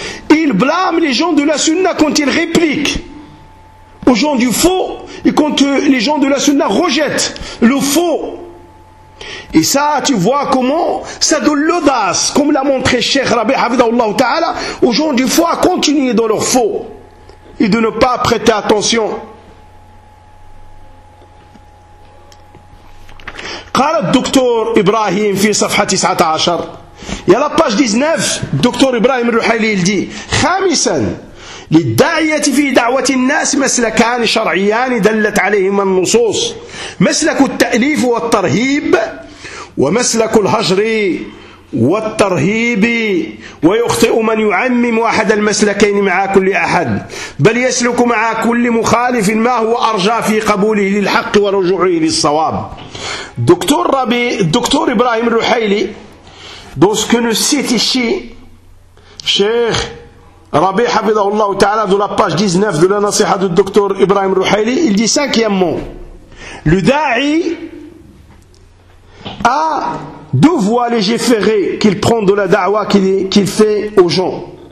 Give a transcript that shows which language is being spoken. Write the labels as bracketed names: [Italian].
[French] Il blâme les gens de la sunna quand ils répliquent aux gens du faux, et quand les gens de la sunna rejettent le faux. Et ça, tu vois comment ça donne l'audace, comme l'a montré Cheikh Rabi Hafidhahullah Ta'ala, aux gens du faux à continuer dans leur faux et de ne pas prêter attention. [Arabic] قال الدكتور إبراهيم في صفحة 19 يلا باش 19 الدكتور إبراهيم الرحيلي يلدي خامسا للدعية في دعوة الناس مسلكان شرعيان دلت عليهما النصوص، مسلك التأليف والترهيب ومسلك الهجر والترهيب، ويخطئ من يعمم أحد المسلكين مع كل أحد، بل يسلك مع كل مخالف ما هو أرجى في قبوله للحق ورجوعه للصواب. [French] Docteur Rabi, docteur Ibrahim Ruhayli, dans ce que nous cite ici, Cheikh Rabi Hafidhahullah Ta'ala, de la page 19 de la Nasiha du docteur Ibrahim Ruhayli, il dit cinquièmement, le da'i a deux voies légiférées qu'il prend de la da'wa qu'il fait aux gens.